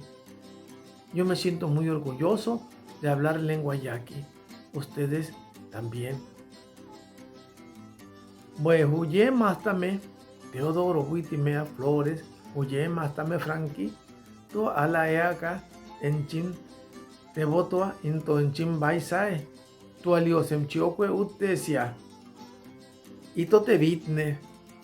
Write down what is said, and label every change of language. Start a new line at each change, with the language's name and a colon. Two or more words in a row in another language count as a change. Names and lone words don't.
Spanish: Yo me siento muy orgulloso de hablar lengua yaqui. Ustedes también. Pues
Yaqui: huye mástame, Teodoro Huitimea Flores, huye mástame Frankie, to ala eaka enchin te votoa into enchin baisae, tu aliosem chiokwe utesia, ito te vitne.